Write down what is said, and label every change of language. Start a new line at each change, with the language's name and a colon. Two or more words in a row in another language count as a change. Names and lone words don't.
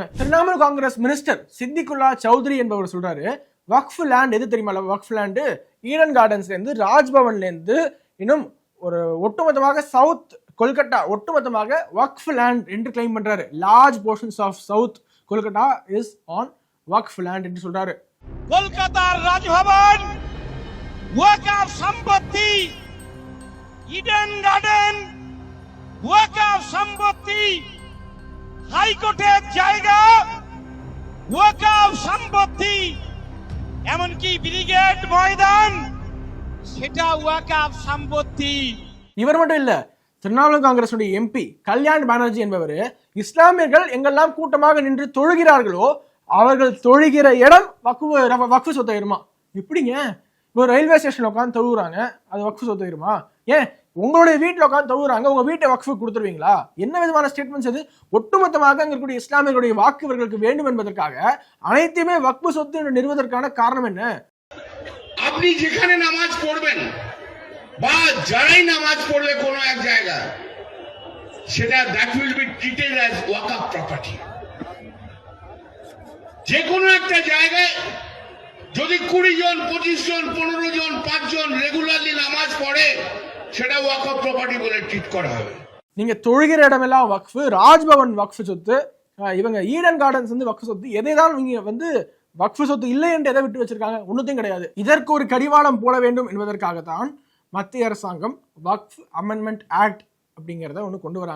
Tamil: திரிணாமுல் காங்கிரஸ் மினிஸ்டர் சித்திகுல்லா சௌத்ரி என்பவர் சொல்றாரு,
English: waqf land
Tamil: எது தெரியுமா?
English: waqf land
Tamil: ஈடன் கார்டன்ஸ்ல இருந்து, ராஜ்பவன்ல இருந்து, இன்னும் ஒரு ஒட்டுமொத்தமாக சவுத் கொல்கட்டா ஒட்டுமொத்தமாக
English: waqf land
Tamil: என்று கிளைம் பண்றாரு.
English: Large portions of South Kolkata is on waqf land என்று சொல்றாரு.
Bangla: কলকাতার রাজভবন ওয়াকফ সম্পত্তি, ইডেন গার্ডেন ওয়াকফ সম্পত্তি, হাইকোর্টের জায়গা ওয়াকফ সম্পত্তি, এমনকি ব্রিগেড ময়দান সেটা ওয়াকফ সম্পত্তি.
Tamil: இவர் மட்டும் இல்ல, திரிணாமுல் காங்கிரஸ் MP கல்யாண் பானர்ஜி என்பவர், இஸ்லாமியர்கள் எங்கெல்லாம் கூட்டமாக நின்று தொழுகிறார்களோ அவர்கள் தொழுகிற இடம் வக்ஃப் சொத்தாயிருமா? எப்படிங்க? இப்போ
English: railway station
Tamil: உட்காந்து தொழுகிறாங்க, அது வக்ஃப் சொத்தாயிருமா? ஏன் உங்களுடைய வீட்டில் உட்காந்து தொழுகிறாங்க, உங்க வீட்டை வக்ஃபு கொடுத்துருவீங்களா? என்ன விதமான ஸ்டேட்மெண்ட்ஸ் இது? ஒட்டுமொத்தமாக அங்க இருக்கக்கூடிய இஸ்லாமியர்களுடைய வாக்கு இவர்களுக்கு வேண்டும் என்பதற்காக அனைத்துமே வக்ஃப் சொத்து என்று நிறுவதற்கான காரணம் என்ன?
Bangla: আপনি যেখানে নামাজ পড়বেন বা যারাই নামাজ পড়বে কোনো এক জায়গা, সেটা
English: that will be treated as waqf property.
Bangla: যে কোনো একটা জায়গায় যদি 20 জন 25 জন 15 জন 5 জন রেগুলারলি নামাজ পড়ে, সেটা
English: waqf property
Bangla: বলে ট্রিট করা হবে।
Tamil: நீங்க தொழுகிற இடமெல்லாம் வக்ஃபு, ராஜ்பவன் வக்ஃபு சொத்து, இவங்க ஈடன் கார்டன்ஸ் வந்து வக்ஃபு சொத்து, எதைதான் நீங்க வக்ஃபு சொத்து இல்லை என்று எதை விட்டு வச்சிருக்காங்க? ஒன்றுத்தையும் கிடையாது. இதற்கு ஒரு கடிவாளம் போட வேண்டும் என்பதற்காகத்தான் மத்திய அரசாங்கம் வக்ஃப் அமெண்ட்மெண்ட் ஆக்ட் அப்படிங்கிறத ஒன்று கொண்டு வராங்க.